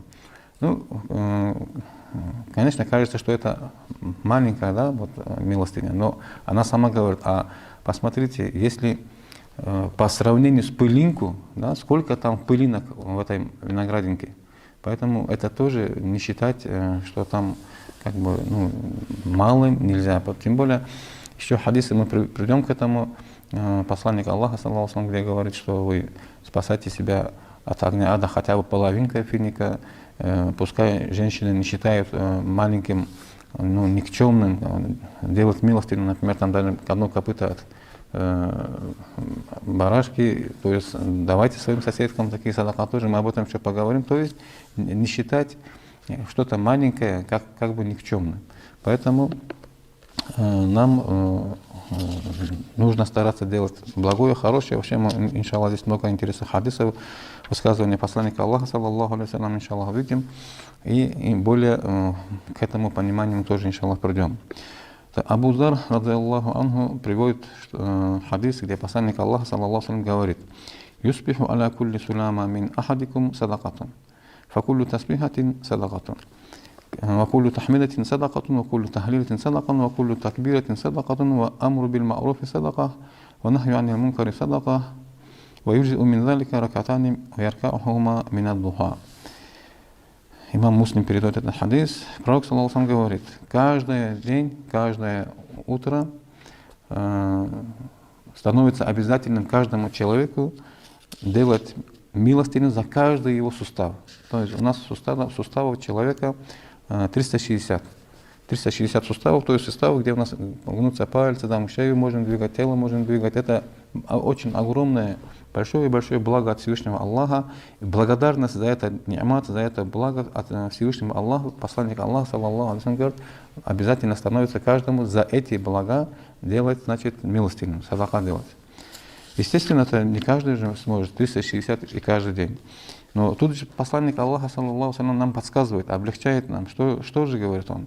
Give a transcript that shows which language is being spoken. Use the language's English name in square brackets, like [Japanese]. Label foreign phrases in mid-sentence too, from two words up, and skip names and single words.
[Russian] Ну, конечно, кажется, что это маленькая, да, вот, милостыня, но она сама говорит: а посмотрите, если по сравнению с пылинку, да, сколько там пылинок в этой виноградинке. Поэтому это тоже не считать, что там как бы, малым нельзя. Тем более, еще хадисы мы придем к этому. Посланник Аллаха, [Arabic] صلى الله عليه وسلم, [Russian] где говорит, что вы спасайте себя от огня ада хотя бы половинкой финика. Пускай женщины не считают маленьким, никчемным делать милостыню, например, там даже одно копыто от барашки, то есть давайте своим соседкам такие садака тоже, мы об этом еще поговорим, то есть не считать что-то маленькое как бы никчемным. Поэтому нам нужно стараться делать благое, хорошее. Вообще, иншаллах, здесь много интересных хадисов, высказывания посланника Аллаха, [Arabic] صلى الله عليه وسلم, [Russian] иншаллах, видим. И более к этому пониманию мы тоже, иншаллах, придем. Абу Зар, [Arabic] رضي الله عنه, [Russian] приводит хадис, где посланник Аллаха, [Arabic] صلى الله عليه وسلم, говорит: «يصبح على كل سلامى من أحدكم صدقة فكل تسبيحة صدقة. وكل تحميدة صدقة وكل تهليلة صدقة وكل تكبيرة صدقة وأمر بالمعروف صدقة ونهي عن المنكر صدقة ويجزئ من ذلك ركعتان ويركعهما من الضحى». [Russian] Имам Муслим передает этот хадис. Пророк, [Arabic] صلى الله عليه وسلم, [Russian] говорит: каждый день, каждое утро становится обязательным каждому человеку делать милостыню за каждый его сустав. То есть у нас суставов человека 360 суставов, то есть суставы, где у нас гнутся пальцы, там шею можем двигать, тело можем двигать. Это очень огромное, большое благо от Всевышнего Аллаха. И благодарность за это ни'мат, за это благо от Всевышнего Аллаха, посланник Аллаха, [Arabic] صلى الله عليه وسلم, [Russian] говорит, обязательно становится каждому за эти блага делать, значит, милостыню, садака делать. Естественно, это не каждый же сможет, 360 и каждый день. Но тут же посланник Аллаха, [Arabic] صلى الله عليه, [Russian] нам подсказывает, облегчает нам. Что же говорит он?